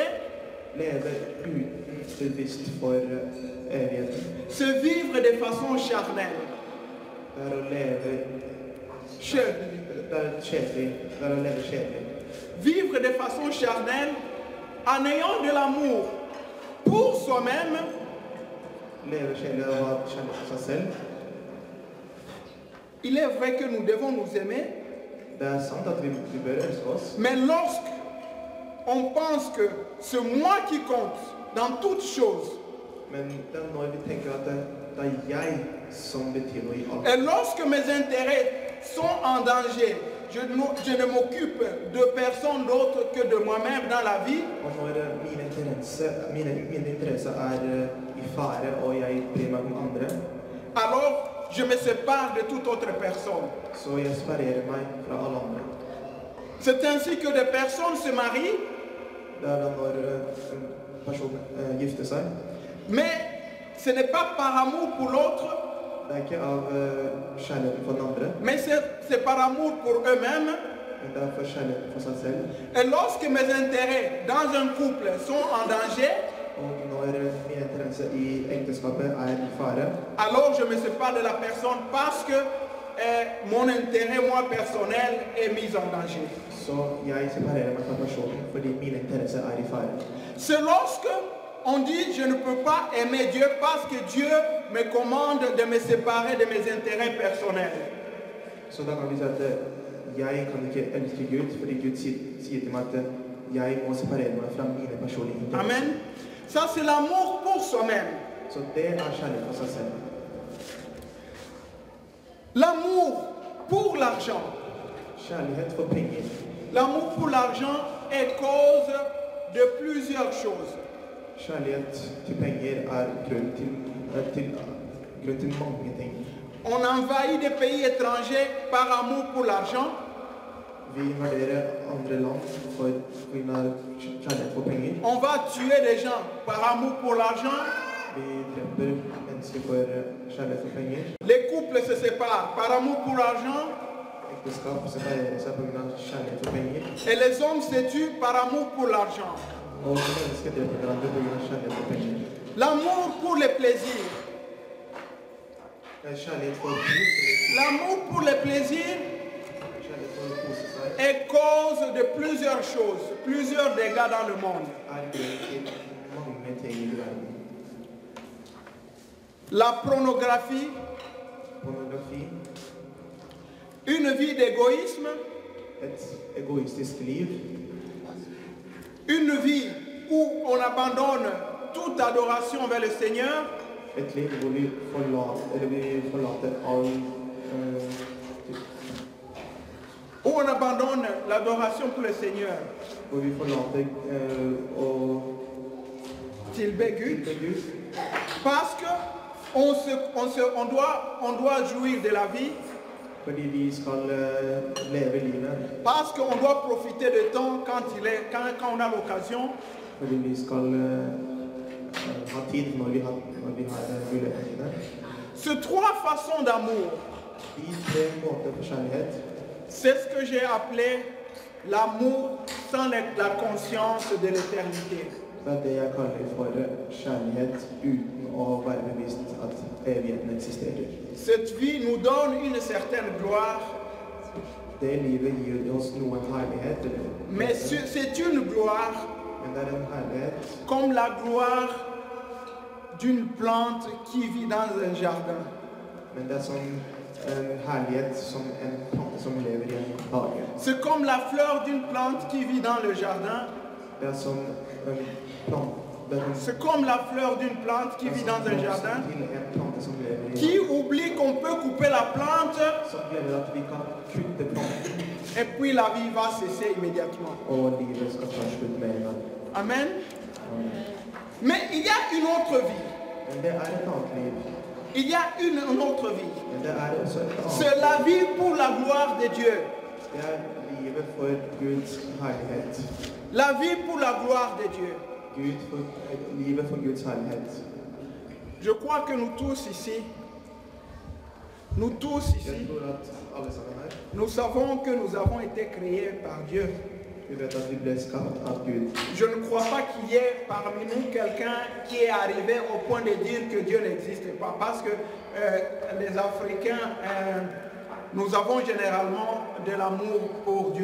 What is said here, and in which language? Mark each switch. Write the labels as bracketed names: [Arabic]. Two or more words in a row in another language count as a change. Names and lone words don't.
[Norwegian] Leve uten bevisst for evigheten. [French] c'est vivre de façon charnelle. [Norwegian] Det å leve Kjødelig. kjedelig. Det å leve kjedelig. [French] Vivre de façon charnelle en ayant de l'amour pour soi-même, [Norwegian] Leve kjedelig og ha kjærlighet for seg selv. [French] il est vrai que nous devons nous aimer, [Norwegian] Det sant at vi bør elske oss, [French] mais lorsqu'on pense que c'est moi qui compte dans toutes choses, [Norwegian] men det når vi tenker at det jeg som betyr noe i alt. [French] et lorsque mes intérêts sont en danger, je ne m'occupe de personne d'autre que de moi-même dans la vie, [Norwegian] Og når mine interesser i fare, og jeg bryr meg om andre, [French] alors je me sépare de toute autre personne. [Norwegian] Så jeg separerer meg fra alle andre. [French] C'est ainsi que des personnes se marient, [Norwegian] Det er da når en person gifter seg. [French] mais ce n'est pas par amour pour l'autre, [Norwegian] Det er ikke av kjærligheten for den andre, [French] mais c'est par amour pour eux-mêmes. [Norwegian] men det er for kjærligheten for seg selv. [French] Et lorsque mes intérêts dans un couple sont en danger, [Norwegian] Og når min interesse i ekteskapet er i fare, [French] alors je me sépare de la personne parce que mon intérêt, moi, personnel, est mis en danger. [Norwegian] så jeg separerer meg fra personen fordi min interesse er i fare. [French] C'est lorsque on dit je ne peux pas aimer Dieu parce que Dieu me commande de me séparer de mes intérêts personnels. [Norwegian] Så da kan vi si at jeg kan ikke elske Gud fordi Gud sier til meg at jeg må separere meg fra mine personlige interesser. [French] Amen. Ça, c'est l'amour pour soi-même. [Norwegian] Så det er kjærlighet for seg selv. [French] L'amour pour l'argent. [Norwegian] Kjærlighet for penger. [French] L'amour pour l'argent est cause de plusieurs choses. [Norwegian] Kjærlighet til penger er grunn til mange ting. [French] On envahit des pays étrangers par amour pour l'argent. [Norwegian] Vi invaderer andre land for kjærlighet for penger. [French] On va tuer des gens par amour pour l'argent. [Norwegian] Vi dreper mennesker for kjærlighet for penger. [French] Les couples se séparent par amour pour l'argent. [Norwegian] Ekteskap separerer seg på grunn av kjærlighet for penger. [French] Et les hommes se tuent par amour pour l'argent. [Norwegian] Og mennesker dreper hverandre på grunn av kjærlighet for penger. [French] L'amour pour les plaisirs. [Norwegian] Kjærlighet for pris. [French] L'amour pour les plaisirs [Norwegian] Kjærlighet for å kose seg [French] est cause de plusieurs choses, plusieurs dégâts dans le monde. [Norwegian] er grunn til mange ting i verden. [French] La pornographie, [Norwegian] Pornografi, [French] une vie d'égoïsme, [Norwegian] et egoistisk liv, [French] une vie où on abandonne toute adoration vers le Seigneur, [Norwegian] et liv hvor vi forlater all [French] où on abandonne l'adoration pour le Seigneur. [Norwegian] hvor vi forlater å Tilbe Gud. tilbe Gud, [French] Parce que on doit jouir de la vie, [Norwegian] fordi vi skal leve livet, [French] parce qu'on doit profiter du temps quand on a l'occasion, [Norwegian] fordi vi skal ha tid når vi har mulighetene. [French] ces trois façons d'amour, [Norwegian] De tre måter for kjærlighet, [French] c'est ce que j'ai appelé l'amour sans la conscience de l'éternité. [Norwegian] det er det jeg kaller for kjærlighet uten å være bevisst at evigheten eksisterer. [French] Cette vie nous donne une certaine gloire, [Norwegian] Det livet gir oss noen herlighet, [French] mais c'est une gloire [Norwegian] men det er en herlighet [French] comme la gloire d'une plante qui vit dans un jardin. [Norwegian] men det er som en herlighet som en plante som lever i en hage. [French] C'est comme la fleur d'une plante qui vit dans le jardin. [Norwegian] Det er som en plante, det er som [French] C'est comme la fleur d'une plante qui vit dans un jardin, [Norwegian] til en plante som lever i [French] qui oublie qu'on peut couper la plante [Norwegian] som glemmer at vi kan kutte planten, [French] et puis la vie va cesser immédiatement. [Norwegian] og livet skal ta slutt med en gang. [French] Amen. Mais il y a une autre vie. [Norwegian] Men det er et annet liv. [French] Il y a une autre vie. [Norwegian] Men det er også et annet. [French] C'est la vie pour la gloire de Dieu. [Norwegian] Det er livet for Guds herlighet. [French] La vie pour la gloire de Dieu. [Norwegian] Livet for Guds herlighet. [French] Je crois que nous tous ici, [Norwegian] Jeg tror at alle sammen her, [French] nous savons que nous avons été créés par Dieu. [Norwegian] vi vet at vi ble skapt av Gud. [French] Je ne crois pas qu'il y ait parmi nous quelqu'un qui est arrivé au point de dire que Dieu n'existe pas. Parce que les Africains, nous avons généralement de l'amour pour Dieu.